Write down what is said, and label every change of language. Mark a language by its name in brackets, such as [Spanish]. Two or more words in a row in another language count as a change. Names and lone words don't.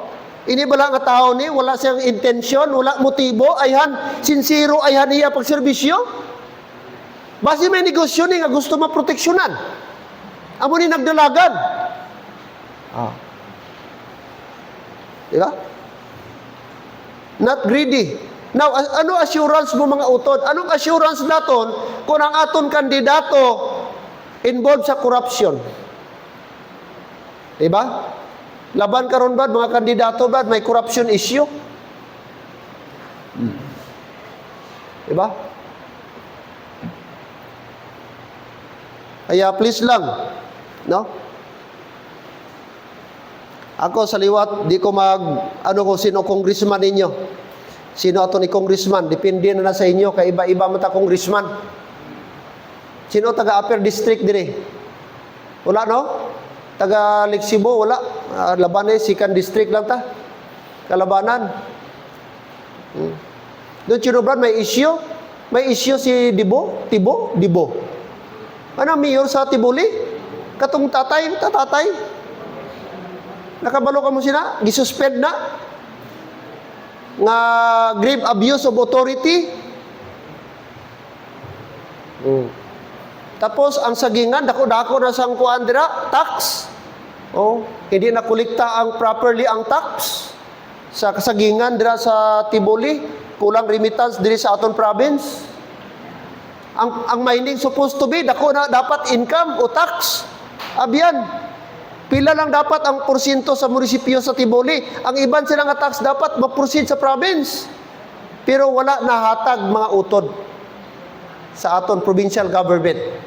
[Hiligaynon] Ini bala nga tao ni, wala siyang intensyon, wala motibo, ayhan, sincero, ayhan iya pagserbisyo. Basi may negosyo ni nga gusto maproteksyonan. Amo ni nagdalagan. Ah. Diba? [English] Not greedy. Now, [Hiligaynon] ano assurance mo mga utod? Anong assurance naton kung ang aton kandidato involved sa corruption? Diba? Laban karon ba mga kandidato ba may [English] corruption issue? [Hiligaynon] Diba? Kaya please lang, no? Ako sa liwat, di ko ano kung sino congressman ninyo. Sino ato ni congressman, depende na sa inyo, kay iba-iba mata congressman. Sino taga-upper district dire? Wala no? Taga Lexibo, wala. Labanan, [English] second district [Hiligaynon] lang ta. Kalabanan. Doon, Chino Brad, may issue. May issue si Dibo. Ano, mayor sa Tibuli? Katong tatay. Nakabalo ka mo sila? Gisuspend na? [English] Nga grave abuse of authority? [Hiligaynon] Tapos, ang sagingan, dako-dako na sang kuan dira, tax. Oh, hindi na kulikta ang properly ang tax. Sa kasagingan dira sa Tiboli, kulang remittance diri sa aton province. Ang mining [English] supposed to be, [Hiligaynon] dako na dapat income o tax. Abyan, pila lang dapat ang porsyento sa munisipyo sa Tiboli. Ang iban sila nga tax dapat ma-proceed sa province. Pero wala nahatag mga utod sa aton provincial government.